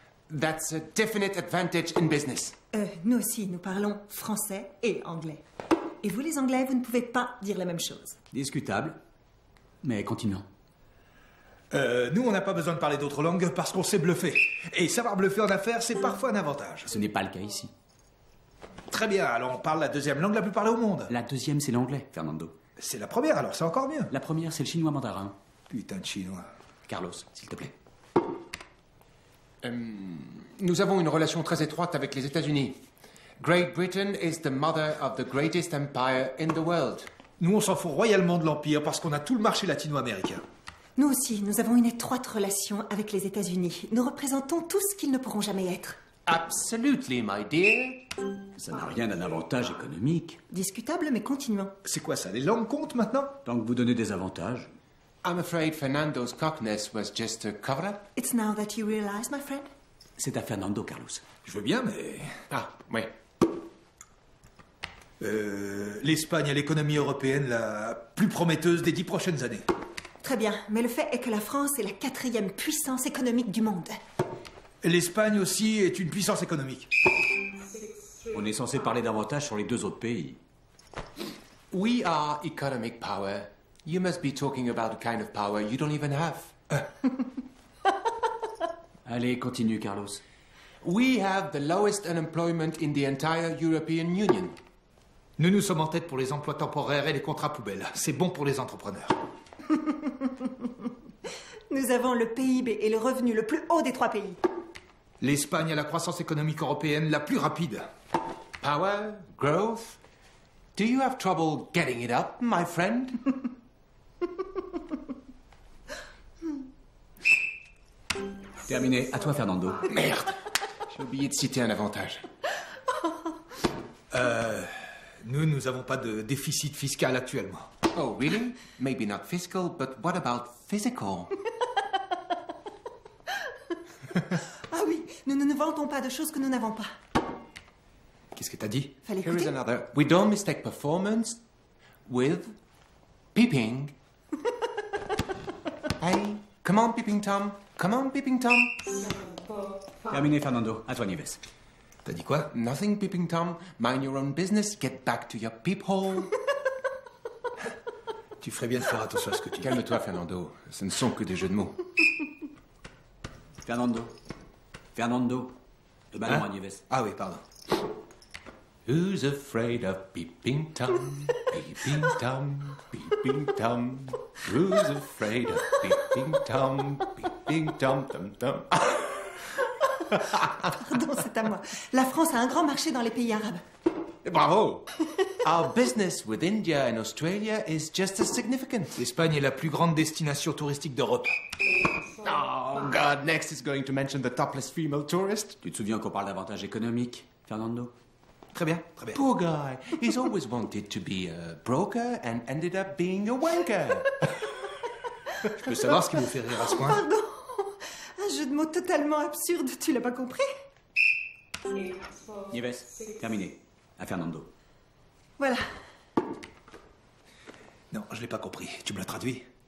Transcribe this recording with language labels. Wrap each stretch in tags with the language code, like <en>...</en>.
<en>That's a definite advantage in business.</en> <fr>Nous aussi, nous parlons français et anglais. Et vous, les Anglais, vous ne pouvez pas dire la même chose. Discutable, mais continuons. Nous, on n'a pas besoin de parler d'autres langues parce qu'on sait bluffer. Et savoir bluffer en affaires, c'est parfois un avantage. Ce n'est pas le cas ici. Très bien, alors on parle la deuxième langue la plus parlée au monde. La deuxième, c'est l'anglais, Fernando. C'est la première, alors c'est encore mieux. La première, c'est le chinois mandarin. Putain de chinois. Carlos, s'il te plaît. Nous avons une relation très étroite avec les États-Unis.</fr> <en>Great Britain is the mother of the greatest empire in the world.</en> <fr>Nous, on s'en fout royalement de l'Empire parce qu'on a tout le marché latino-américain. Nous aussi, nous avons une étroite relation avec les États-Unis. Nous représentons tout ce qu'ils ne pourront jamais être.</fr> <en>Absolutely, my dear.</en> <fr>Ça n'a rien d'un avantage économique. Discutable, mais continuons. C'est quoi ça, les langues comptent maintenant? Tant que vous donnez des avantages.</fr> <en>I'm afraid Fernando's cockness was just a cover-up. It's now that you realize, my friend.</en> <fr>C'est à Fernando, Carlos. Je veux bien, mais... Ah, oui. L'Espagne est l'économie européenne la plus prometteuse des 10 prochaines années. Très bien, mais le fait est que la France est la 4e puissance économique du monde. L'Espagne aussi est une puissance économique. On est censé parler davantage sur les deux autres pays.</fr> <en>We are economic power. You must be talking about a kind of power you don't even have.</en> <fr>Allez, continue, Carlos.</fr> <en>We have the lowest unemployment in the entire European Union.</en> <fr>Nous sommes en tête pour les emplois temporaires et les contrats poubelles. C'est bon pour les entrepreneurs. Nous avons le PIB et le revenu le plus haut des 3 pays. L'Espagne a la croissance économique européenne la plus rapide.</fr> <en>Power, growth. Do you have trouble getting it up, my friend?</en> <fr>Terminé. À toi, Fernando. Merde. J'ai oublié de citer un avantage. Nous n'avons pas de déficit fiscal actuellement.</fr> <en>Oh, really? Maybe not fiscal, but what about physical?</en> <fr>Ah oui, nous ne vantons pas de choses que nous n'avons pas. Qu'est-ce que t'as dit? Fallait</fr> <en>Here is</en> <fr>écouter.</fr> <en>another. We don't mistake performance with peeping. Hey, come on, Peeping Tom. Come on, Peeping Tom.</en> <fr>Terminé, Fernando. À toi, Nieves. T'as dit quoi?</fr> <en>Nothing, Peeping Tom. Mind your own business. Get back to your peephole.</en> <fr>Tu ferais bien de faire attention à ce que tu dis. Calme-toi, Fernando. Ce ne sont que des jeux de mots. Fernando. Fernando. Le ballon à Nieves. Ah oui, pardon.</fr> <en>Who's afraid of Peeping Tom? Peeping Tom, Peeping Tom. Who's afraid of Peeping Tom? Peeping Tom, Tom, Tom.</en> <fr>Pardon, c'est à moi. La France a un grand marché dans les pays arabes. Bravo!</fr> <en>Our business with India and Australia is just as significant.</en> <fr>L'Espagne est la plus grande destination touristique d'Europe.</fr> <en>Oh, God, next is going to mention the topless female tourist.</en> <fr>Tu te souviens qu'on parle d'avantages économiques, Fernando? Très bien, très bien.</fr> <en>Poor guy. He's always wanted to be a broker and ended up being a wanker.</en> <fr>Je peux savoir ce qui vous fait rire à ce point? Pardon. Un jeu de mots totalement absurde, tu l'as pas compris? Nieves. Terminé. À Fernando. Voilà. Non, je l'ai pas compris. Tu me le traduis?</fr>